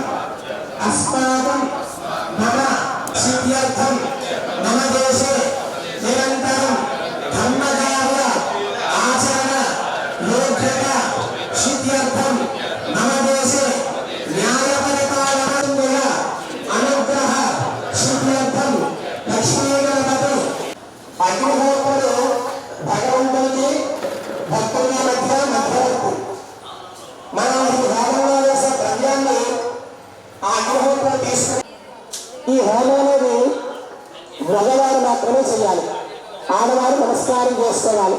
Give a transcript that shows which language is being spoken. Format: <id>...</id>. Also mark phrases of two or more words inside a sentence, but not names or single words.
<sa>अस्माकं मम सिद्ध्यर्थं मम देशे निरन्तरं धर्मकार्य आचरण योग्यता सिद्ध्यर्थं मम देशे न्यायपरिपालनस्य अनुग्रह सिद्ध्यर्थं लक्ष्मीगणपति अग्निहोत्रुడు</sa> <te>భగవంతుడికి భక్తుల మధ్య మధ్యవర్తి. మనం ఈ హోమంలో వేసే ద్రవ్యాన్ని ఆ అగ్నిహోత్రుడు తీసుకుని ఈ హోమం అనేది మగవారు మాత్రమే చేయాలి, ఆడవారు నమస్కారం చేసుకోవాలి.</te>